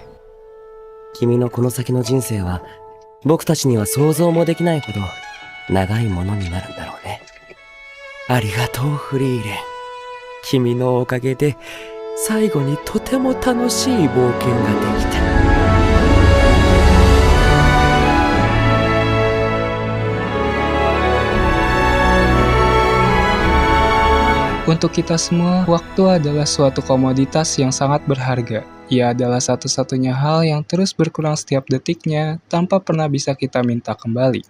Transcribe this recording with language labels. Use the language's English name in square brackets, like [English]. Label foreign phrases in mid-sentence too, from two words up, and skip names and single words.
[Japanese] 君のこの先の人生は僕たちには想像もできないほど長いものになるんだろうね。ありがとうフリーレン。君のおかげで最後にとても楽しい冒険ができた。 [Indonesian] Untuk kita semua, waktu adalah suatu komoditas yang sangat berharga. Ia adalah satu-satunya hal yang terus berkurang setiap detiknya tanpa pernah bisa kita minta kembali.